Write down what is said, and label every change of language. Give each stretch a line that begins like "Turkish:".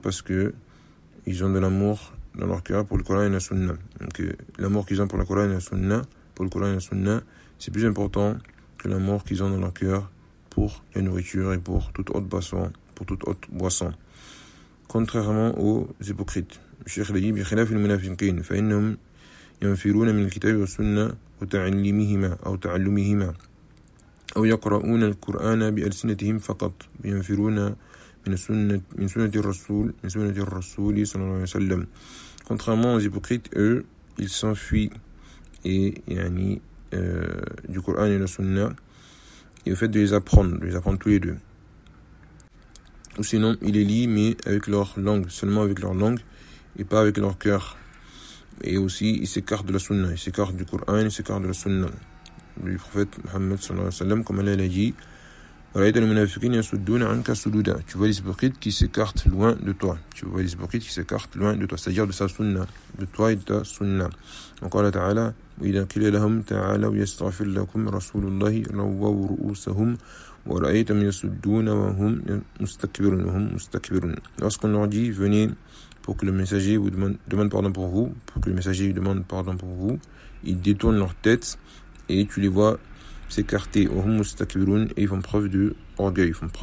French: Parce qu'ils ont de l'amour dans leur cœur pour le Coran et la Sunna. Donc l'amour qu'ils ont pour le Coran et la Sunna, c'est plus important que l'amour qu'ils ont dans leur cœur pour la nourriture et pour toute autre boisson. Contrairement aux hypocrites. Cheikh l'a dit,
Arabic: بخلاف المنافقين فإنهم ينفرون من الكتاب والسنة وتعلمهما أو تعلمهما أو يقرؤون القرآن بألسنتهم فقط ينفرون من سنة الرسول صلى الله عليه وسلم.
French: Contrairement aux hypocrites, eux, ils s'enfuient et يعني du Coran et de la Sunna et au fait de les apprendre tous les deux. Ou sinon, ils les lient mais avec leur langue, seulement avec leur langue et pas avec leur cœur. Et aussi, ils s'écartent de la Sunna, ils s'écartent du Coran, ils s'écartent de la Sunna. Le prophète Mohammed sallallahu alayhi wa sallam, comme Allah l'a dit,
Arabic: رأيت المنافقين يصدون عنك صدودا.
French: Tu vois les hypocrites qui s'écartent loin de toi. Tu vois les hypocrites qui s'écartent loin de toi. C'est-à-dire de sa sunna. De toi et de ta sunna. Donc Allah Ta'ala,
Arabic: وإذا قيل لهم تعالوا يستغفر لكم رسول الله لووا رؤوسهم ورأيتهم يصدون وهم مستكبرون.
French: Lorsqu'on leur dit, venez pour que le messager vous demande pardon pour vous, pour que le messager vous demande pardon pour vous, ils détournent leur tête et tu les vois s'écarter, et ils font preuve d'orgueil,